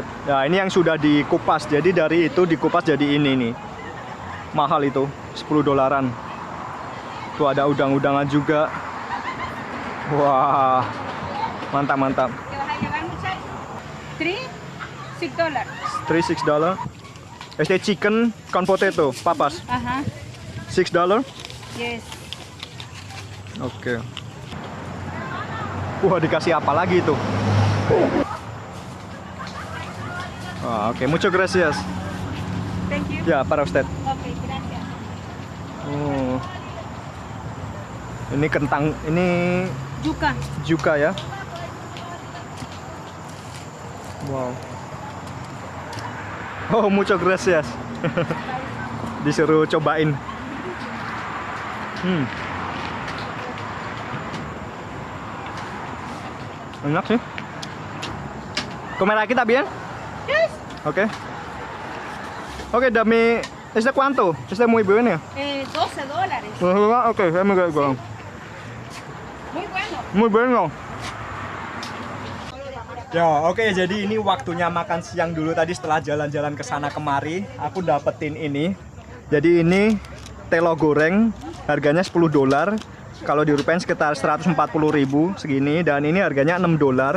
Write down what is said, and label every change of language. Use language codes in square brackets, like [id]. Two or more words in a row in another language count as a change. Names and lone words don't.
[id] Nah, ini yang sudah dikupas. Jadi dari itu dikupas jadi ini nih. Mahal itu, $10. Tuh ada udang-udangan juga. Wah, mantap. $6. [es] Chicken con potato, papas. Ajá. $6. [en] Yes. [id] Oke. Wah, dikasih apa lagi itu? Wah, oke, [es] muchas gracias. [en] Thank you. [es] Ya, para usted. Okay, gracias. [id] Oh. Ini kentang, ini juga ya. [es] Wow. Oh, muchas gracias. [id] Disuruh cobain. Enak sih. [es] Comer aquí también? [en] Yes. [id] Oke. Oke, [es] dame. ¿Este cuánto? Este muy bueno. $12. [id] Oke, saya mau go. [es] Muy bueno. Muy bueno. [id] Ya, oke, jadi ini waktunya makan siang dulu. Tadi setelah jalan-jalan ke sana kemari, aku dapetin ini. Jadi ini telo goreng, harganya $10. Kalau dirupiahin sekitar 140.000 segini, dan ini harganya $6.